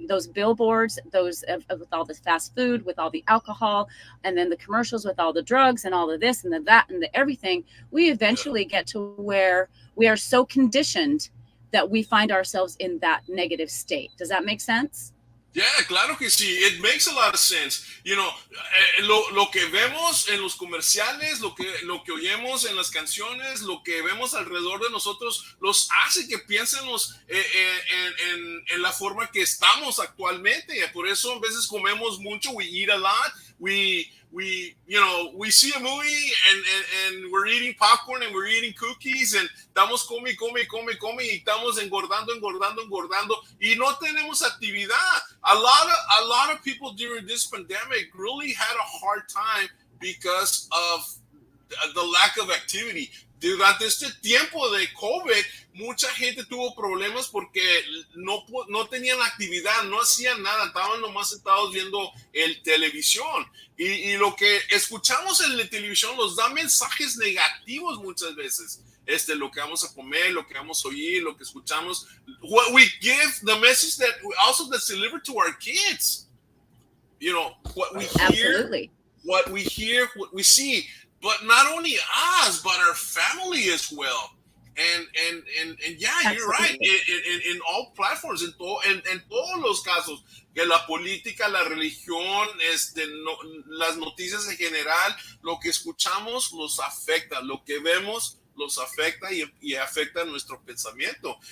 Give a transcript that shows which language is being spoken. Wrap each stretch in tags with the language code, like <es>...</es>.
<en>Those billboards, those with all this fast food, with all the alcohol, and then the commercials with all the drugs and all of this and the that and the everything, we eventually get to where we are so conditioned that we find ourselves in that negative state. Does that make sense? Yeah,</en> <es>claro que sí.</es> <en>It makes a lot of sense. You know,</en> <es>lo que vemos en los comerciales, lo que oyemos en las canciones, lo que vemos alrededor de nosotros, los hace que piensemos en la forma que estamos actualmente. Por eso a veces comemos mucho.</es> <en>We eat a lot. We see a movie and we're eating popcorn and we're eating cookies and</en> <es>estamos come y estamos engordando y no tenemos actividad.</es> <en>A lot of people during this pandemic really had a hard time because of the lack of activity.</en> <es>Durante este tiempo de COVID, mucha gente tuvo problemas porque no tenían actividad, no hacían nada, estaban nomás sentados viendo el televisión. Y lo que escuchamos en la televisión nos da mensajes negativos muchas veces. Lo que vamos a comer, lo que vamos a oír, lo que escuchamos.</es> <en>What we give, the message that's delivered to our kids. You know, what we hear, what we see. But not only us, but our family as well. And yeah, you're right. In all platforms,</en> <es>en todos los casos, que la política, la religión, las noticias en general, lo que escuchamos nos afecta, lo que vemos los afecta y afecta nuestro pensamiento.</es>